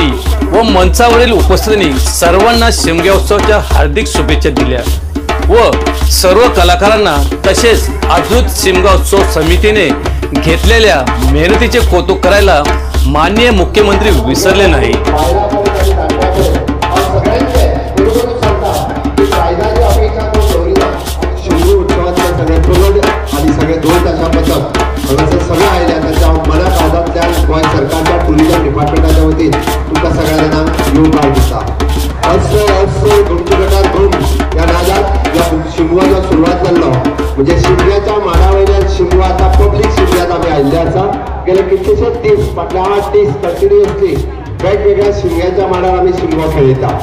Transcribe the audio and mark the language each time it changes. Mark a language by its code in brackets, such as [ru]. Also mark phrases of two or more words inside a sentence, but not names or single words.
[mr] व मंचावरील उपस्थितांनी सर्वांना शिमगा उत्सवाच्या हार्दिक शुभेच्छा दिल्या व सर्व कलाकारांना तसेच आत्रुज शिमगा उत्सव समितीने घेतलेल्या मेहनतीचे कौतुक करायला माननीय मुख्यमंत्री विसरले नाही. [kok] सगळं आहे त्याच्या मला काळजातल्या गोंय सरकारच्या [en] tourism departmentachya [kok] वतीन तुमकां सगळ्यांना येऊन पाव दिता. घुमटी गटात घुम या नादात या शिमग्याचो सुरवात जाल्लो. म्हणजे शिमग्याच्या माडा वयल्यान शिमगो आतां पब्लीक शिमग्यात आमी आयिल्ले आसा. गेले कितलेशेच दीस फाटले 8 दीस कंटिन्युअसली वेगवेगळ्या शिमग्याच्या माडार आमी शिमगो खेळटा.